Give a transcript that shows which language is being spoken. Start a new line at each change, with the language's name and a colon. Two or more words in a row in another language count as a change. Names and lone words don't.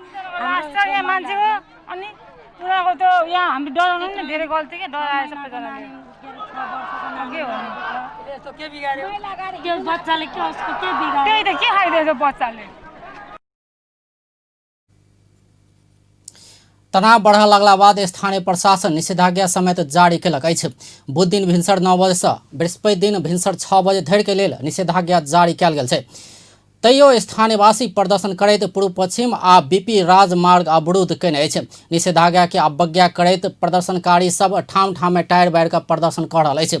Nepali: यहाँ मान्छे हो अनि उनीहरूको त यहाँ हामीले डराउनु नि धेरै गल्ती के डराए सबैजनाले। के हो यस्तो के बिगार्यो? त्यो बच्चाले के उसको के बिगार्यो? त्यही त के खाइदिएछ बच्चाले।
Maithili: तनाव बढ़ लगला बाद स्थानीय प्रशासन निषेधाज्ञा समेत जारी कयलक अछि। बुध दिन भिनसर 9 बजे से बृहस्पति दिन भिनसर 6 बजे धरि के लेल निषेधाज्ञा जारी कयल गेल छै। तैयो स्थानीयवासी प्रदर्शन करैत पूर्व पश्चिम आ बीपी राजमार्ग अवरुद्ध कयने अछि। निषेधाज्ञा के अवज्ञा करैत प्रदर्शनकारी सब ठाम ठाम में टायर बारि कऽ प्रदर्शन कऽ रहल अछि।